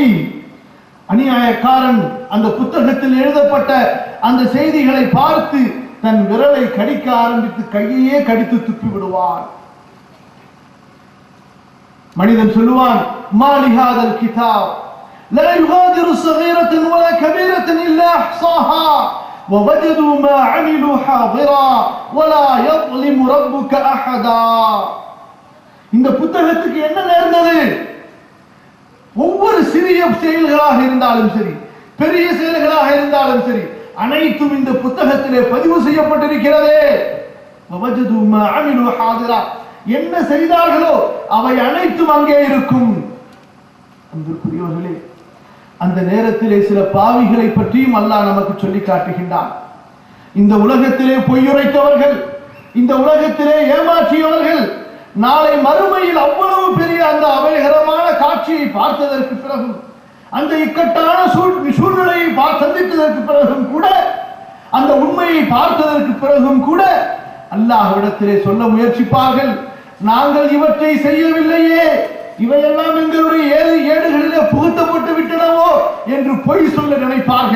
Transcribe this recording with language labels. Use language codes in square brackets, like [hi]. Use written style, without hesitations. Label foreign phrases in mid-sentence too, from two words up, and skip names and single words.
[ta] அநியாயக்காரன் அந்த புத்தகத்தில் எழுதப்பட்ட அந்த செய்திகளை பார்த்து தன் விரலை கடிக்க ஆரம்பித்து கையையே கடித்து துப்பி விடுவான். மனிதன் சொல்லுவான், [ar] مال هذا الكتاب لا يغادر صغيرة ولا كبيرة إلا أحصاها ووجدوا ما عملوا حاضرا ولا يظلم ربك احدا. [ta] இந்த புத்தகத்துக்கு என்ன நேர்ந்தது? ஒவ்வொரு சிறிய செயல்களாக இருந்தாலும் சரி, பெரிய செயல்களாக இருந்தாலும் சரி, அனைத்தும் இந்த புத்தகத்திலே பதிவு செய்யப்பட்டிருக்கிறதே. [ar] ووجدوا ما عملوا حاضرا. [ta] என்ன செய்தார்களோ அவை அனைத்தும் அங்கே இருக்கும். அன்பிற்குரியவர்களே, அந்த நேரத்திலே சில பாவிகளை பற்றியும் அல்லாஹ் நமக்கு சொல்லி காட்டுகின்றான். இந்த உலகத்திலே பொய்யுரைத்தவர்கள், இந்த உலகத்திலே ஏமாற்றியவர்கள், நாளை மறுமையில் அவ்வளவு பெரிய அந்த அபயகரமான காட்சியை பார்த்ததற்கு பிறகும், அந்த இக்கட்டான சூழ்நிலையை சந்தித்ததற்கு பிறகும் கூட, அந்த உண்மையை பார்த்ததற்கு பிறகும் கூட அல்லாஹ்விடத்திலே சொல்ல முயற்சிப்பார்கள், நாங்கள் இவற்றை செய்யவில்லையே, இவையெல்லாம் எங்களுடைய ஏடுகளிலே புகுத்தப்பட்டு விட்டனவோ என்று பொய் சொல்ல நினைப்பார்கள்.